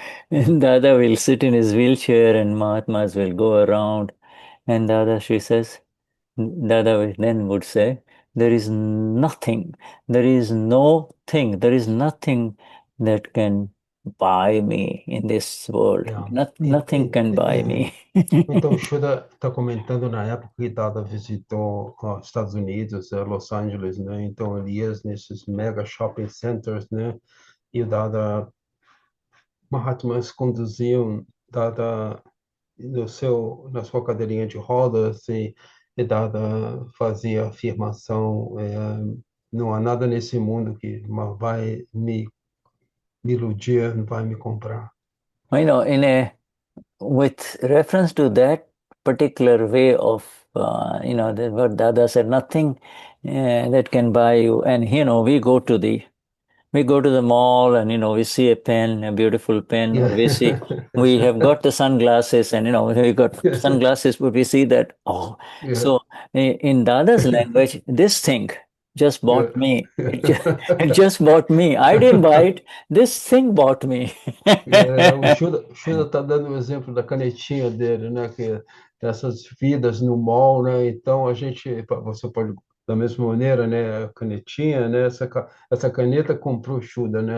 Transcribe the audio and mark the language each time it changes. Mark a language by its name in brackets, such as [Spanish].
[English] And Dada will sit in his wheelchair and Mahatmas will go around. And Dada, she says, Dada then would say, there is nothing, there is no thing, there is nothing that can buy me in this world. Yeah. Nothing can buy me. [Portuguese] Então, o Shuddha está comentando na época que Dada visitou os Estados Unidos, Los Angeles, né? Então, ele ia nesses mega shopping centers, né? E o Dada Mahatmas conduziam Dada na sua cadeirinha de rodas e Dada fazia afirmação, não há nada nesse mundo que vai me iludir, não vai me comprar. [English] With reference to that particular way of, what Dada said, nothing that can buy you. And, we go to the mall and, we see a pen, a beautiful pen, or Yeah. we have got the sunglasses and, we got Yeah. sunglasses, but we see that, oh, Yeah. so in Dada's language, this thing just Yeah. bought me. It just bought me. I didn't buy it. This thing bought me. [Portuguese] O Shuddha está dando o exemplo da canetinha dele, né? Que essas vidas no mall, né? Então você pode da mesma maneira, né? A canetinha, né? Essa caneta comprou o Shuddha, né?